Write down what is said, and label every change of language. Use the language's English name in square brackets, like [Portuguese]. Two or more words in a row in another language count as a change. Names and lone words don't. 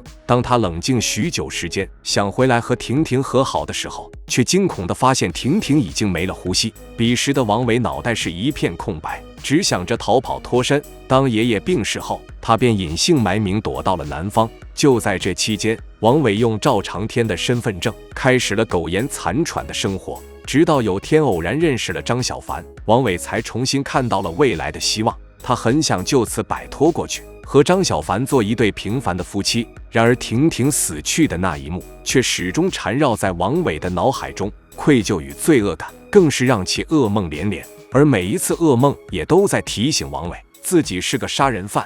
[Chinese] 當他冷靜許久時間，想回來和婷婷和好的時候，卻驚恐地發現婷婷已經沒了呼吸。彼時的王偉腦袋是一片空白，只想着逃跑脫身。當爺爺病逝後，他便隱姓埋名躲到了南方。就在這期間，王偉用趙長天的身份證開始了苟延殘喘的生活。直到有天偶然認識了張小凡，王偉才重新看到了未來的希望。他很想就此摆脱过去，和张小凡做一对平凡的夫妻。然而婷婷死去的那一幕却始终缠绕在王伟的脑海中，愧疚与罪恶感更是让其噩梦连连，而每一次噩梦也都在提醒王伟自己是个杀人犯。